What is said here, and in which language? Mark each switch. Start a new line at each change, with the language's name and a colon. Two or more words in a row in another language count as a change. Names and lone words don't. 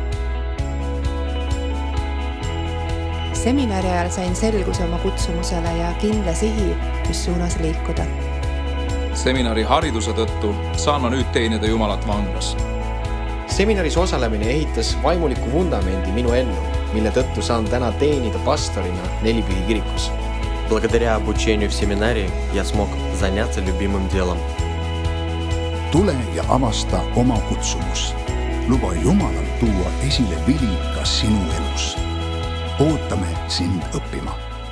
Estonian: Seminari ajal sain selguse oma kutsumusele ja kindla sihi, mis suunas liikuda. Seminari hariduse tõttu saan ma nüüd teenida Jumalat vanglas. Seminaris osalemine ehitas vaimuliku vundamendi minu ellu, mille tõttu saan täna teenida pastorina Nelipühi kirikus.
Russian: Благодаря обучению в семинаре я смог заняться любимым делом.
Estonian: Tule ja avasta oma kutsumus. Luba Jumalal tuua esile vili ka sinu elus. Ootame sind õppima.